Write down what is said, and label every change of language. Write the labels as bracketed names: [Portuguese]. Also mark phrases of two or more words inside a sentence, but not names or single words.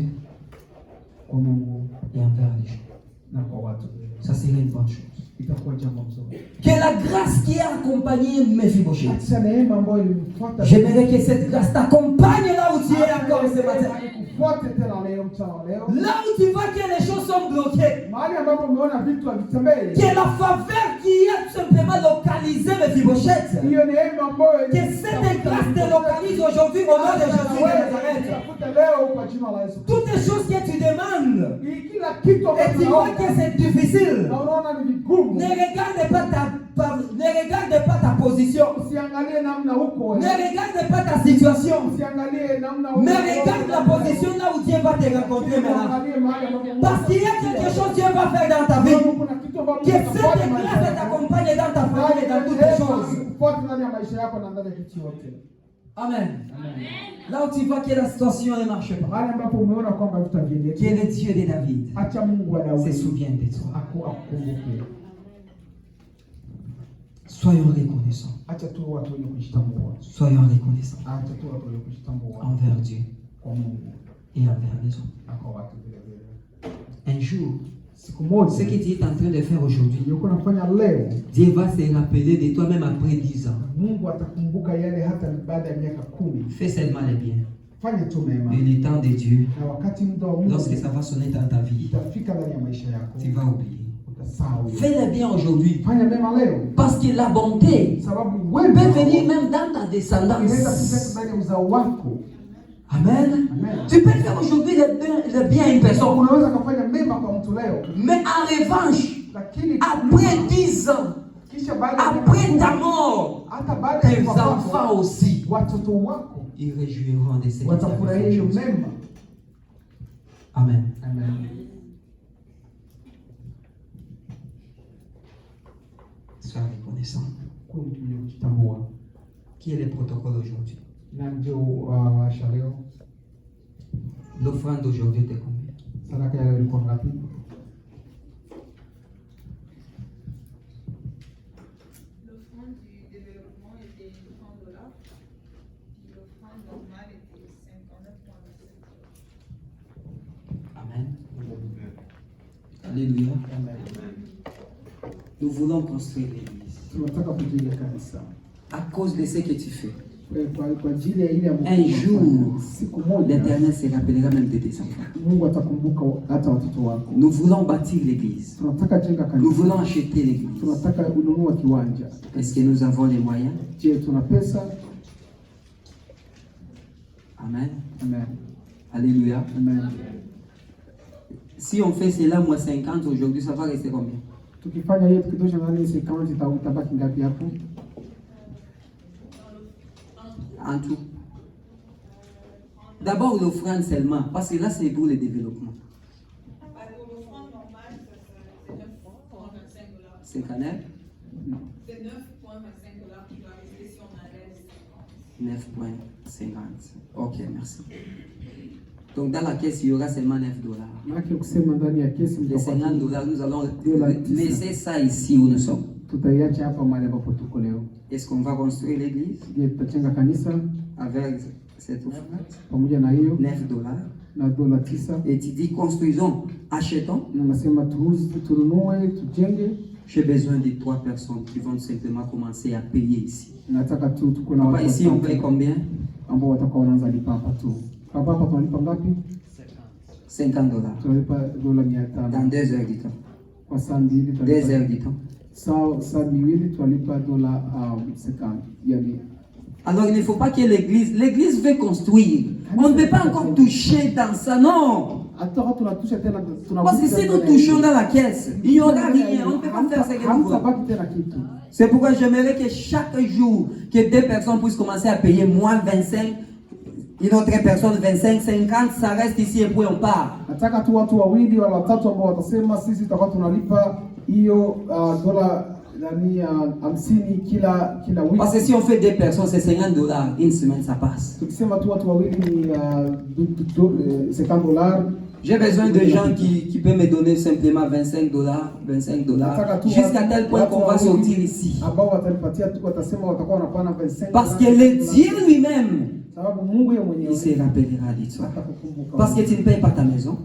[Swahili] kwa Mungu [French] et envers les gens. [Swahili] na kwa watu. [French] Ça serait une bonne chose. [Swahili] Itakuwa jambo mzuri. [French] Que la grâce qui a accompagné Mephibosheth, [Swahili] Acha neema ambayo ilimfuata. [French] j'aimerais que cette grâce t'accompagne là où tu es encore ce matin. [Swahili] Kufuate tena leo mchana wa leo. [French] Là où tu vois que les choses sont bloquées. [Swahili] Mahali ambapo umeona vitu havitembei. [French] Que la faveur qui a tout simplement localisé Mephibosheth, [Swahili] Hiyo neema ambayo [French] que cette grâce te localise aujourd'hui au nom de Jésus de Nazareth. [Swahili] Tafuta leo kwa jina la Yesu. [French] Toutes les choses que tu demandes [Swahili] Kila kitu [French] et tu vois que c'est difficile, [Swahili] na unaona ni vigumu. [French] ne regarde pas ta position, [Swahili] Usiangalie namna huko. [French] ne regarde pas ta situation, [Swahili] Usiangalie namna huko. [French] mais regarde la position là où Dieu va te rencontrer maintenant. [Swahili] Usiangalie mahali ambapo [French] Parce qu'il y a quelque chose que Dieu va faire dans ta vie. [Swahili] kuna kitu ambacho [French] Que cette grâce t'accompagne dans ta famille et dans toutes les choses. [Swahili] Kufuata ndani ya maisha yako na ndani ya kitu yote. Amen. [French] Là où tu vois que la situation ne marche pas, [Swahili] Mahali ambapo umeona kwamba vitu haviendeki. [French] que le Dieu de David [Swahili] Acha Mungu wa [French] se [Swahili] Daudi [French] souvient de toi. [Swahili] akukumbuke. [French] Soyons reconnaissants. [Swahili] Acha tu watu wenye kujitambua. [French] Soyons reconnaissants [Swahili] Acha tu watu wenye kujitambua [French] envers Dieu [Swahili] kwa Mungu [French] et envers les autres. [Swahili] na kwa watu vile vile. [French] Un jour, [Swahili] Siku moja [French] ce que tu es en train de faire aujourd'hui, [Swahili] yuko nafanya leo, [French] Dieu va se rappeler de toi même après 10 ans. [Swahili] Mungu atakumbuka yale hata baada ya miaka 10. [French] Fais seulement le bien. [Swahili] Fanya tu mema. [French] Et le temps de Dieu, [Swahili] Na wakati muda wa Mungu [French] lorsque ça va sonner dans ta vie, [Swahili] itafika ndani ya maisha yako, [French] tu vas oublier. [Swahili] utasahau. [French] Fais le bien aujourd'hui. [Swahili] Fanya mema leo, [French] Parce que la bonté [Swahili] sababu [French] peut [Swahili] wewe [French] venir même dans ta [Swahili] inaweza [French] descendance. [Swahili] kufika ndani ya uzao wako. Amen. Amen. [French] Tu peux faire aujourd'hui le bien à une personne. [Swahili] Unaweza kufanya mema kwa mtu leo, [French] Mais en revanche, [Swahili] lakini [French] après 10 ans, [Swahili] kisha baada ya [French] après [Swahili] miaka [French] ta 10, mort, [Swahili] hata baada ya [French] tes [Swahili] kufa [French] enfants [Swahili] kwako, [French] aussi, [Swahili] watoto wako [French] ils réjouiront de ce que tu as [Swahili] watafurahia [French] fait. [Swahili] hiyo mema. Amen. Amen. [French] Sois reconnaissant. [Swahili] Kwa mtu mwenye kujitambua. [French] Qui est le protocole aujourd'hui? [Swahili] Na ndio washa leo, [French] L'offrande d'aujourd'hui était combien? [Swahili] sadaka ya leo ilikuwa ngapi? [French] L'offrande du développement était $30. L'offrande normale était $59.25. Amen. Alléluia. Nous voulons construire l'église. [Swahili] Tunataka kujenga kanisa. [French] À cause de ce que tu fais. [Swahili] Kwa ajili ya ile ya Mungu. [French] Un jour, [Swahili] siku moja [French] l'Éternel se rappellera même de tes enfants. [Swahili] Mungu atakumbuka hata watoto wako. [French] Nous voulons bâtir l'église. [Swahili] Tunataka jenga [French] Nous [Swahili] kanisa. [French] voulons acheter l'église. [Swahili] Tunataka ununua kiwanja. [French] Est-ce que nous avons les moyens? [Swahili] Je, tuna pesa? Amen. Amen. Alléluia. Amen. [French] Si on fait cela moins 50 aujourd'hui, ça va rester combien? [Swahili] Tukifanya hiyo tukitosha ndani ya account itabaki ngapi hapo? [French] En tout. D'abord l'offrande seulement, parce que là c'est pour le développement. L'offrande normale, c'est $9.25. 59? C'est $9.25 qui doit rester si on enlève 9.50. Ok, merci. Donc dans la caisse, il y aura seulement $9. [Swahili] Maana kusema ndani ya kesi [French] Les $50, nous allons $9. laisser ça ici où nous sommes. [Swahili] Tutaiacha hapa mahali ambapo tuko leo. [French] Est-ce qu'on va construire l'église [Swahili] Je, tutajenga kanisa [French] avec cette offrande? [Swahili] pamoja na hiyo $9. na dola 9. [French] Et tu dis construisons, achetons. [Swahili] Na nasema tununue, tujenge. [French] J'ai besoin de 3 personnes qui vont simplement commencer à payer ici. [Swahili] Nataka tu tuko na Papa, watu [French] ici on paye combien? [Swahili] ambao watakuwa wanaanza lipa hapa tu. Hapa tunalipa ngapi? $50. Tunalipa dola 500. [French] Dans 2 heures du temps. [Swahili] Kwa saa mbili [French] 2 heures du temps. [Swahili] saa miwili tunalipa dola 50. Yani [French] Alors il ne faut pas que l'église veut construire, On ne peut pas encore toucher dans ça, non. Parce que si nous touchons dans la caisse, il n'y aura rien. On ne peut pas faire ce que nous voulons. C'est pourquoi j'aimerais que chaque jour, que 2 personnes puissent commencer à payer moins 25, une autre personne 25, 50, ça reste ici et puis on part. [Swahili] Nataka tu watu wawili wala watatu ambao watasema sisi tutakuwa tunalipa hiyo dola yani 50 kila wiki. [French] Parce que si on fait 2 personnes, c'est $50. Une semaine, ça passe. [Swahili] Tukisema tu watu wawili ni $50. [French] J'ai besoin de gens qui peuvent me donner simplement $25, $25, jusqu'à tel point qu'on va sortir ici. Parce que le Dieu lui-même, il se rappellera de toi. Parce que tu ne payes pas ta maison.